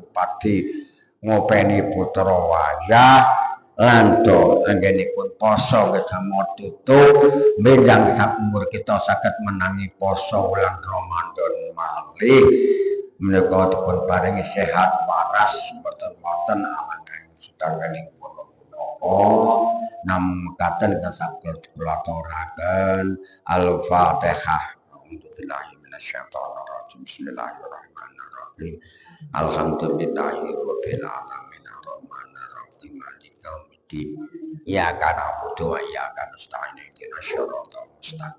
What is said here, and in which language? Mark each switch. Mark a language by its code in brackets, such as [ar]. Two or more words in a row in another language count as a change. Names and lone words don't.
[jv] padi ngopeni putra wayah lan do anggenipun poso gedamo tutup menjang sak umur kita saged menangi poso wulan Ramadan malih menika dipun paringi sehat waras mboten wonten alangkah sedherengipun menapa namung mekaten saged kula aturaken Al-Fatihah. [ar] أعوذ بالله من الشيطان الرجيم. بسم الله الرحمن الرحيم. الحمد لله رب العالمين الرحمن الرحيم مالك يوم الدين. إياك نعبد وإياك نستعين اهدنا الصراط المستقيم.